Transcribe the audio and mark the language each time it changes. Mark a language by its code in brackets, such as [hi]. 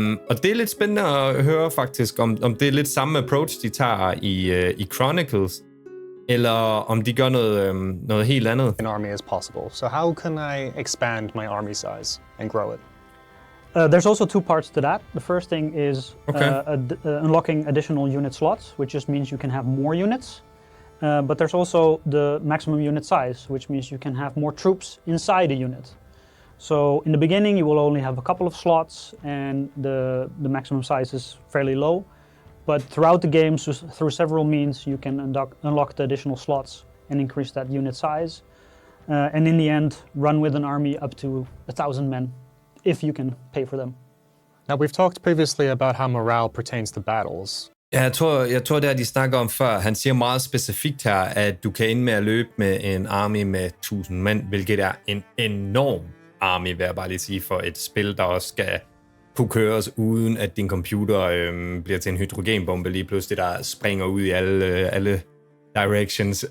[da] Og det er lidt spændende at høre faktisk, om det er lidt samme approach, de tager i Chronicles, eller om de gør noget helt andet. [en] An army as possible. So how can I expand my army size and grow it? There's also two parts to that. The first thing is unlocking additional unit slots, which just means you can have more units. But there's also the maximum unit size, which means you can have more troops inside a unit. So in the beginning, you will only have a couple of slots, and the maximum size is fairly low. But throughout the game, through several means, you can unlock the additional slots and increase that unit size. And in the end, run with an army up to 1,000 men, if you can pay for them. Now, we've talked previously about how morale pertains to battles. [da] Ja, jeg tror det er, de snakker om før. Han siger meget specifikt her, at du kan ende med at løbe med en army med 1000 mænd, hvilket er en enorm army, vil jeg bare lige sige, for et spil, der også skal kunne køres, uden at din computer bliver til en hydrogenbombe lige pludselig, der springer ud i alle directions.